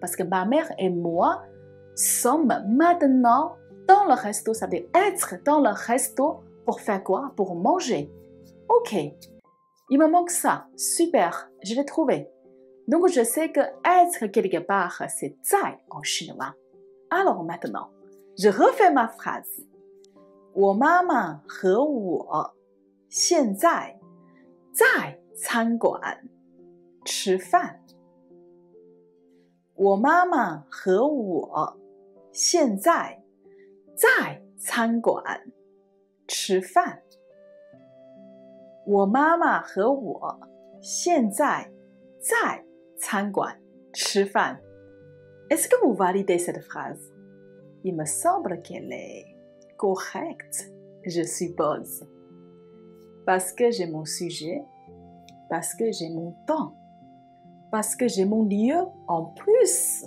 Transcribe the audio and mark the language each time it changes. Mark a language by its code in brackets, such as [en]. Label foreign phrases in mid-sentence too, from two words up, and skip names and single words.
[fr] Parce que ma mère et moi sommes maintenant Dans le resto, ça veut dire être dans le resto pour faire quoi? Pour manger. Ok, il me manque ça. Super, je l'ai trouvé. Donc, je sais que être quelque part, c'est 在 en chinois. Alors maintenant, je refais ma phrase. [zh] 我妈妈和我现在在餐馆吃饭。我妈妈和我现在在餐馆吃饭。我妈妈和我现在在餐馆吃饭。 [fr] Est-ce que vous validez cette phrase? Il me semble qu'elle est correcte, je suppose. Parce que j'ai mon sujet, parce que j'ai mon temps, parce que j'ai mon lieu en plus.